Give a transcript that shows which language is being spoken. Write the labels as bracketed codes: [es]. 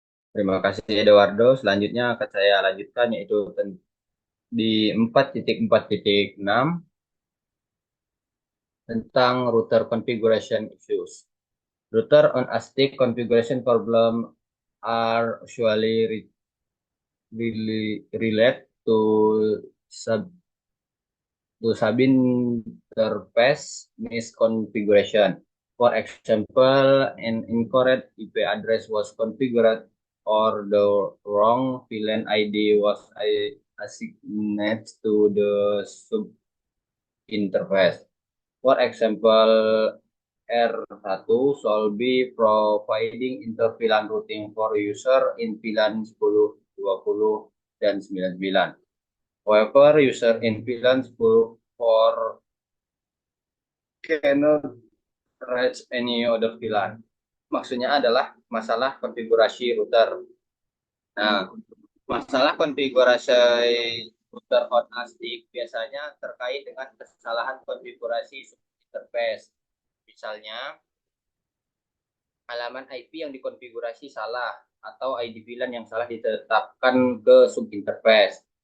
[id] Terima kasih Eduardo. Selanjutnya akan saya lanjutkan yaitu di 4.4.6 tentang [en] router configuration issues. Router on a stick configuration problem are usually relate to subinterface misconfiguration. For example, an incorrect IP address was configured or the wrong VLAN ID was assigned to the subinterface. For example, R1 shall be providing inter-VLAN routing for user in VLAN 10, 20, dan 99. However, user in VLAN 10 for cannot reach any other VLAN. [id] Maksudnya adalah masalah konfigurasi router. Nah, masalah konfigurasi router on a stick biasanya terkait dengan kesalahan konfigurasi interface. Misalnya, halaman IP yang dikonfigurasi salah atau ID VLAN yang salah ditetapkan ke subinterface.